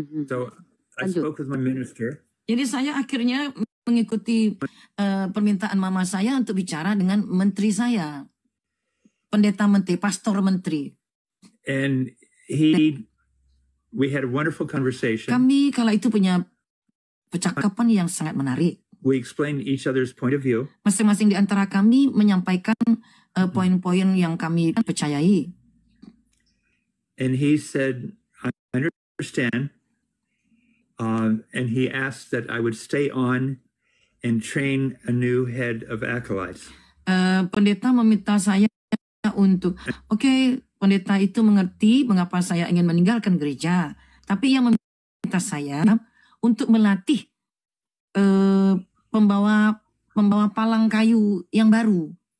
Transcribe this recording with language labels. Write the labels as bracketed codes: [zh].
[en] So I spoke with my minister. [id] Jadi saya akhirnya mengikuti permintaan mama saya untuk bicara dengan menteri saya. Pendeta menteri, pastor menteri. [en] And we had a wonderful conversation. [id] Kami kala itu punya percakapan yang sangat menarik. [en] We explained each other's point of view. [id] Masing-masing di antara kami menyampaikan poin-poin yang kami percayai. [en] And he said, I understand. And he asked that I would stay on and train a new head of acolytes. [id] Pendeta meminta saya untuk, pendeta itu mengerti mengapa saya ingin meninggalkan gereja. Tapi ia meminta saya untuk melatih pembawa palang kayu yang baru.